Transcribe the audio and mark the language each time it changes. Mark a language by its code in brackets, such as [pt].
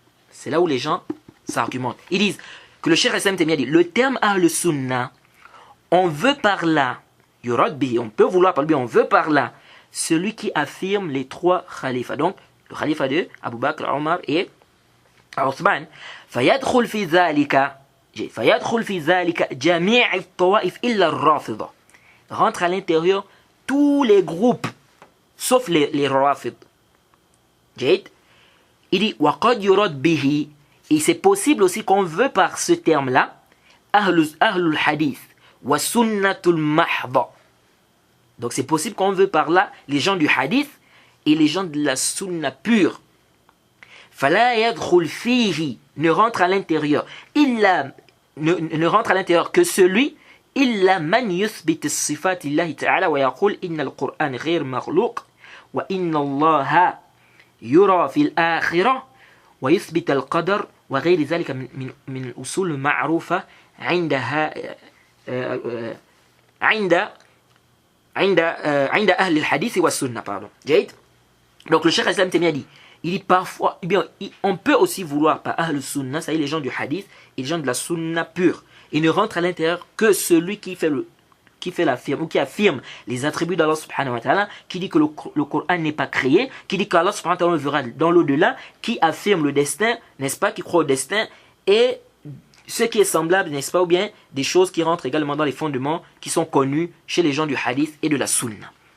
[fr] C'est là où les gens s'argumentent. Ils disent que le Cheikh Hassan Taymiyyah dit le terme أهل السنة, on veut par là, [ar] يراد به, [fr] on peut vouloir par lui, on veut par là celui qui affirme les trois khalifas. Donc, le khalifa de Abu Bakr, Omar et Othman. [ar] فيدخل في ذلك جميع الطوائف إلا الرافضة. [fr] Rentre à l'intérieur tous les groupes, sauf les Rafid. Il dit [ar] وقد يراد به. [fr] Et c'est possible aussi qu'on veut par ce terme-là [ar] أهل الحديث وسنة المحضة. [fr] Donc c'est possible qu'on veut par là les gens du hadith et les gens de la sunna pure. [ar] فلا يدخل فيه, [fr] ne rentre à l'intérieur ne rentre à l'intérieur que celui [ar] إلا من يثبت الصفات الله تعالى ويقول إن القرآن غير مخلوق وإن الله يرى في الآخرة ويثبت القدر وغير ذلك من الأصول المعروفة عندها عند أهل الحديث والسنة. جيد. [fr] Donc le Cheikh Islam Taymiyyah dit, il dit parfois, on peut aussi vouloir par Ahl Sunna, c'est-à-dire les gens du hadith et les gens de la Sunna pure. Il ne rentre à l'intérieur que celui qui fait l'affirme ou qui affirme les attributs d'Allah subhanahu wa ta'ala, qui dit que le Coran n'est pas créé, qui dit qu'Allah subhanahu wa ta'ala verra dans l'au-delà, qui affirme le destin, n'est-ce pas, qui croit au destin, et ce qui est semblable, n'est-ce pas, ou bien des choses qui rentrent également dans les fondements qui sont connus chez les gens du hadith et de la sunna.